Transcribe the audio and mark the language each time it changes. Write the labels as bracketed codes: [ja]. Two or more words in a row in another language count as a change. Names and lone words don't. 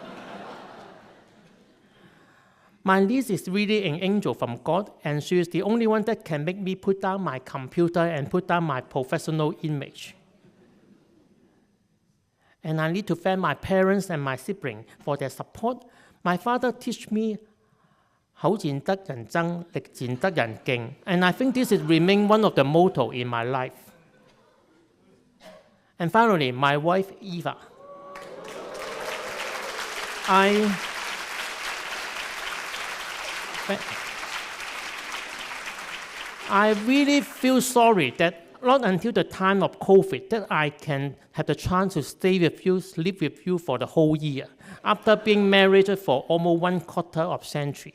[en] My niece is really an angel from God, and she is the only one that can make me put down my computer and put down my professional image. And I need to thank my parents and my siblings for their support. My father taught me, [yue] 口賤得人憎，力賤得人敬. [en] And I think this is remain one of the motto in my life. And finally, my wife, Eva. I really feel sorry that not until the time of COVID that I can have the chance to stay with you, live with you for the whole year, after being married for almost 1/4 of a century.